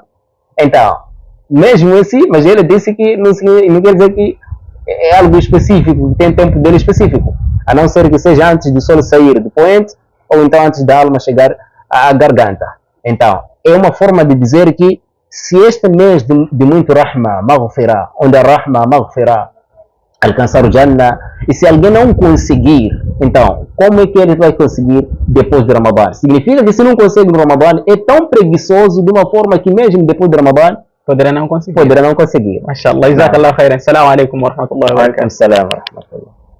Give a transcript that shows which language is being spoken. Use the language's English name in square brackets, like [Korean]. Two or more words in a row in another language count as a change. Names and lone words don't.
[Portuguese] Então, mesmo assim, mas ele disse que não quer dizer que é algo específico, que tem tempo dele específico. A não ser que seja antes do sol sair do poente, ou então antes da alma chegar à garganta. Então, é uma forma de dizer que se este mês de muito [Arabic] رحمة، مغفرة, [Portuguese] onde a [Arabic] رحمة، مغفرة, [Portuguese] alcançar o Jannah, e se alguém não conseguir, então, como é que ele vai conseguir depois do Ramadã? Significa que se não consegue no Ramadã, é tão preguiçoso de uma forma que mesmo depois do Ramadã, poderá não conseguir. Mashallah. [Arabic] جزاك الله خيرا. السلام عليكم ورحمة الله وبركاته. السلام عليكم ورحمة الله.